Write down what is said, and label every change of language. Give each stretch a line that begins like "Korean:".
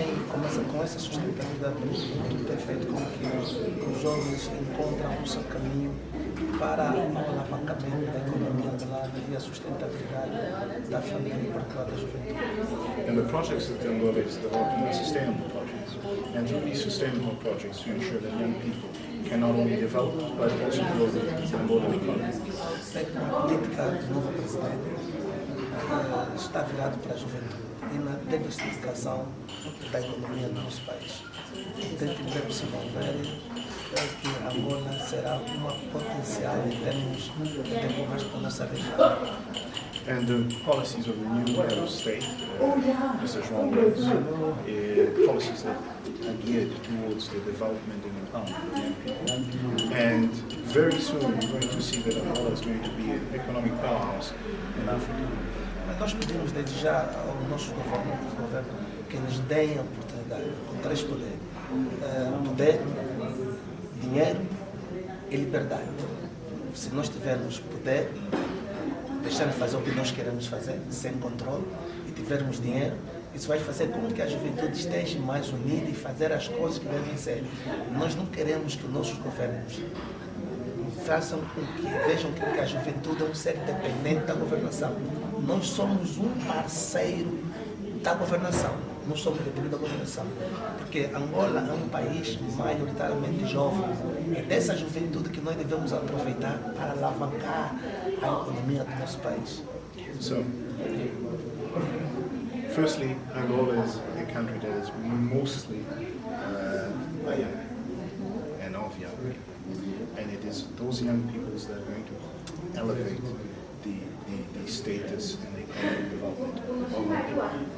Portuguese: começa com essa sustentabilidade do produto, tem feito com que os jovens encontrem o seu caminho para o alavancamento da economia angolana e a sustentabilidade da família, em particular da juventude.
English: And the projects that Angola is developing are sustainable projects. And through these sustainable projects, to ensure that young people can not only develop, but also grow the Angolan economy.
Portuguese: A política do novo presidente está virado para a juventude e na diversificação da economia do nosso país. Dentro do possível ver que Angola será uma potencial em termos de desenvolvimento da nossa região.
English: And the policies of the new head of state, Mr. João Lourenço, policies that are geared towards the development and empowerment of young people. And very soon we're going to see that Angola is going to be an economic powerhouse in Africa.
Portuguese: Mas nós pedimos desde já ao nosso governo que nos deem a oportunidade com 3 poderes. Poder, dinheiro e liberdade. Se nós tivermos poder, deixar de fazer o que nós queremos fazer, sem controle, e tivermos dinheiro, isso vai fazer com que a juventude esteja mais unida e fazer as coisas que devem ser. Nós não queremos que os nossos governos façam com que vejam que a juventude é um ser dependente da governação. Nós somos um parceiro da governação, não somos dependentes da governação, porque Angola é um país maioritariamente jovem. É dessa juventude que nós devemos aproveitar para alavancar a economia do nosso país.
English: So, firstly, Angola is a country that is mostly by young and of young people. And it is those young people that are going to elevate the status and the economic development of Angola.